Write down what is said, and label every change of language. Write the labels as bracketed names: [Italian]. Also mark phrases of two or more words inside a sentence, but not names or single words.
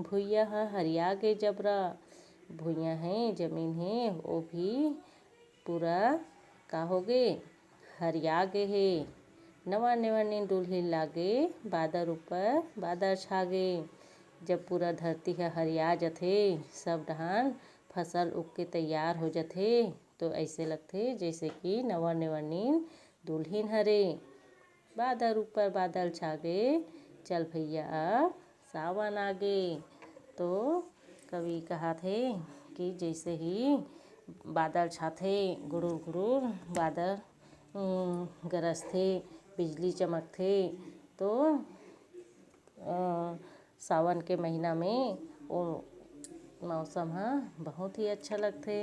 [Chhattisgarhi] भुइयाँ है हरिया गे जबरा, भुइयाँ हैं जमीन है वो भी पूरा का हो गे हरिया गे है। नवा नेवरनीन दुल्हिन लागे, बादर ऊपर बादर छागे। जब पूरा धरती है हरिया जथे, सब डहान फसल उग के तैयार हो जथे, तो ऐसे लगथे जैसे कि नवा नेवरनीन दुल्हिन हरे। बादर ऊपर बादल छागे, चल भैया अब सावन आगे। तो कवि कहा थे कि जैसे ही बादल छाथे, गुड़ुर गुड़ुर बादल गरजथे, बिजली चमकथे, तो सावन के महीना में वो मौसम है बहुत ही अच्छा लगथे।